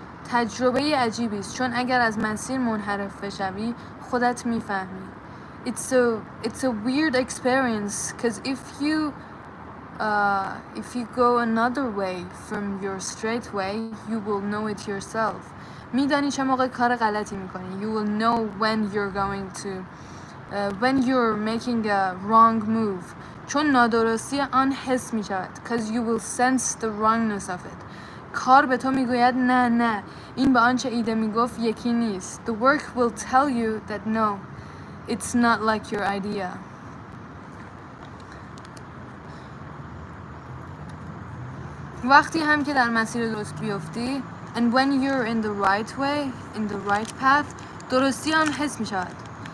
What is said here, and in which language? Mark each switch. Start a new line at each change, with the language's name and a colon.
Persian: تجربه عجیبی است چون اگر از مسیر منحرف بشوی خودت میفهمی.
English: It's a weird experience because if you if you go another way from your straight way, you will know it yourself.
Persian: میدانی چه موقع کار غلطی میکنی.
English: You will know when you're going to when you're making a wrong move.
Persian: چون نادرستی آن حس میشود.
English: Because you will sense the wrongness of it.
Persian: کار به تو میگوید نه این به آنچه ایده میگفت یکی نیست.
English: The work will tell you that no, it's not like your idea.
Persian: وقتی هم که در مسیر درست بیفتی
English: and when you're in the right way, in the right path,
Persian: درستی آن حس می شود.